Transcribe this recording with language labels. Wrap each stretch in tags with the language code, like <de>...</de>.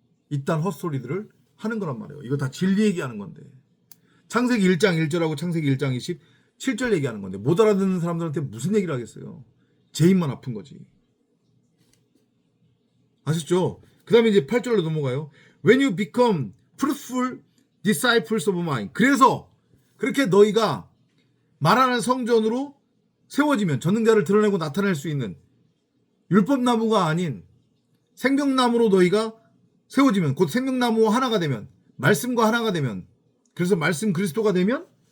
<ko>이딴 헛소리들을 하는 거란 말이에요. 이거 다 진리 얘기하는 건데. 창세기 1장 1절하고 창세기 1장 27절 얘기하는 건데 못 알아듣는 사람들한테 무슨 얘기를 하겠어요. 제 입만 아픈 거지. 아셨죠? 그 다음에 이제 8절로 넘어가요.</ko> <en>When you become fruitful disciples of mine.</en> <ko>그래서 그렇게 너희가 말하는 성전으로 세워지면 전능자를 드러내고 나타낼 수 있는 율법나무가 아닌 생명나무로 너희가 세워지면 곧 생명나무와 하나가 되면 말씀과 하나가 되면 그래서 말씀 그리스도가 되면</ko>